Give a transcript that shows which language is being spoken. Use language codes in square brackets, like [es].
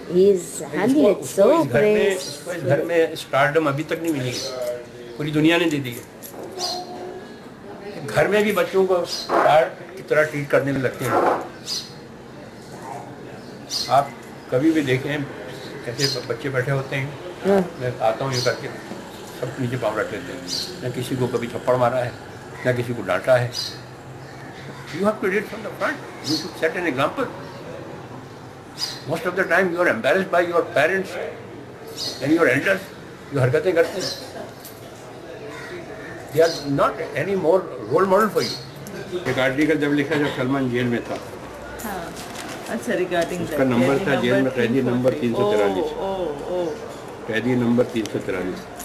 [en] He is handling it so grace. [hi] इस घर में स्टारडम अभी तक नहीं मिली है, पूरी दुनिया ने दे दी है। घर में भी बच्चों को स्टार की तरह ट्रीट करने में लगते हैं। आप कभी भी देखें कैसे बच्चे बैठे होते हैं, मैं आता हूँ ये करके सब नीचे पाँव रख लेते हैं, न किसी को कभी थप्पड़ मारा है न किसी को डांटा है। [en] You have to lead from the front. You should set an example. Most of the time you are embarrassed by your parents and your elders. [hi] जो हरकतें करते हैं, [en] they are not any more role model for you. [hi] एक article जब लिखा जब Salman jail में था, हाँ, अच्छा रिगार्डिंग उसका नंबर था जेल में कैदी नंबर 343, कैदी नंबर 343.